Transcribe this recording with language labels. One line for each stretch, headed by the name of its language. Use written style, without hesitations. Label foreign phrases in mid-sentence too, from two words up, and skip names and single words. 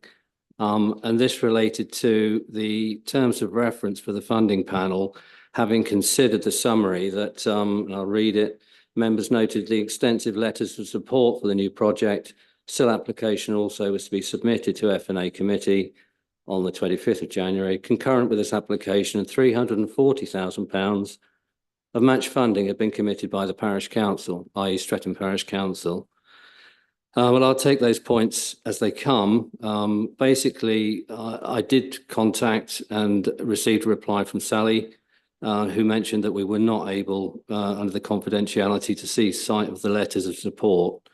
English: And this related to the terms of reference for the funding panel, having considered the summary that, and I'll read it. Members noted the extensive letters of support for the new project. SIL application also was to be submitted to F&A committee on the 25th of January. Concurrent with this application, £340,000 of match funding had been committed by the parish council, i.e. Streatham Parish Council. Well, I'll take those points as they come. Basically, I did contact and received a reply from Sally, who mentioned that we were not able, under the confidentiality, to see sight of the letters of support.